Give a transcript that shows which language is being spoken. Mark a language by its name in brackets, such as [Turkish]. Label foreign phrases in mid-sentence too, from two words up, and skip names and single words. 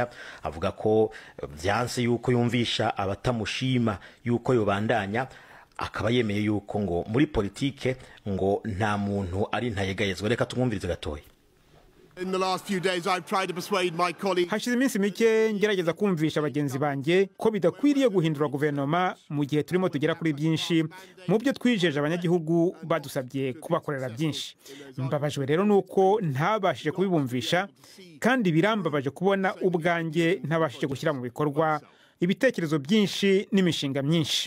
[Rundi] Avuga ko byanse yuko yumvisha abatamushima yuko yobandanya, akaba yemeye yuko ngo muri politike ngo nta muntu ari ntayegayezwa. Reka tumwumvirize gatoya. [Kinyarwanda] Hashize iminsi mike ngerageza kumvisha abagenzi banjye ko bidakwiriye guhindura guverinoma mu gihe turimo tugera kuri byinshi mu byo twijeje abanyagihugu badusabye kubakorera byinshi. Mbabajwe rero nuko ntabashije kubibumvisha, kandi birambabaje kubona ubwanjye ntabashije gushyira mu bikorwa ibitekerezo byinshi n'imishinga myinshi.